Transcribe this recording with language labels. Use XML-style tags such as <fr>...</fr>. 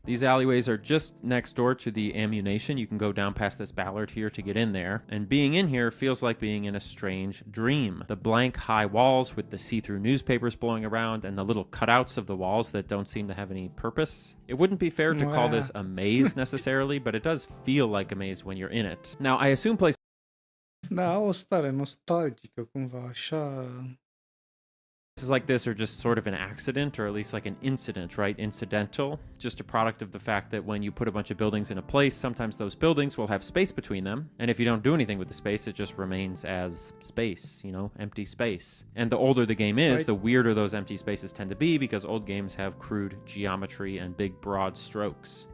<en>These alleyways are just next door to the ammunition. You can go down past this ballard here to get in there, and being in here feels like being in a strange dream. The blank high walls with the see-through newspapers blowing around and the little cutouts of the walls that don't seem to have any purpose. It wouldn't be fair to call this a maze necessarily, but it does feel like a maze when you're in it. Now, I assume places</en> <ro>Da, o stare nostalgică cumva, așa.</ro> <en>like this are just sort of an accident, or at least like an incident, right? Incidental, just a product of the fact that when you put a bunch of buildings in a place, sometimes those buildings will have space between them, and if you don't do anything with the space, it just remains as space, empty space. And the older the game is, the weirder those empty spaces tend to be, because old games have crude geometry and big broad strokes.</en>